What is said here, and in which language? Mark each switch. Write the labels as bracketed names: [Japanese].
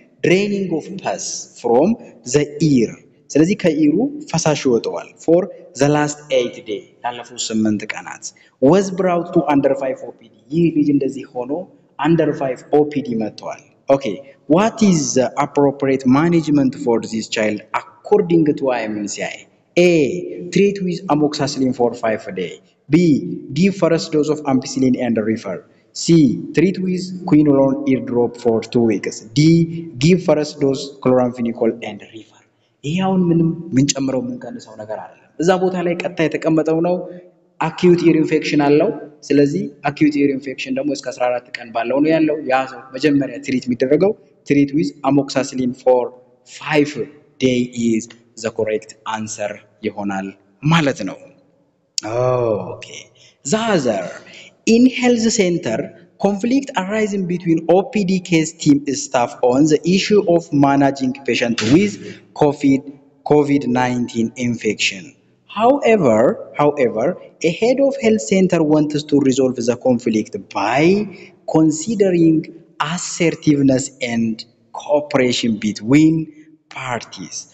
[English] draining of pus from the ear [Amharic] ስለዚህ ከኢሩ ፈሳሽ ይወጣዋል [English] for the last 8 days [Amharic] ያለፉት 8 ቀናት [English] was brought to under 5 OPD [Amharic] ይህ ልጅ እንደዚህ ሆኖ [English] under 5 OPD [Amharic] መጥቷል። [English] okay what is the appropriate management for this child according to IMCI? A. Treat with amoxicillin for 5 days. B. Give first dose of ampicillin and refer. C. Treat with quinolone eardrop for 2 weeks. D. Give first dose chloramphenicol and refer. [Amharic] ይሄ አሁን ምንም ምንጨምረው ምንቀንሰው ነገር አይደለም። እዛ ቦታ ላይ ቀጥታ የተቀመጠው ነው። አኪዩት ኢር ኢንፌክሽን አለው። ስለዚህ አኪዩት ኢር ኢንፌክሽን ደግሞ እስከ 14 ቀን ባለው ነው ያለው። ያ ሰው መጀመሪያ ትሪት የሚደረገው ትሪት [English] with amoxicillin for 5 days is the correct answer [Amharic] ይሆናል ማለት ነው። Okay. [English] The other, in health center, conflict arising between OPD case team staff on the issue of managing patient with COVID-19 infection. However, a head of health center wants to resolve the conflict by considering assertiveness and cooperation between parties.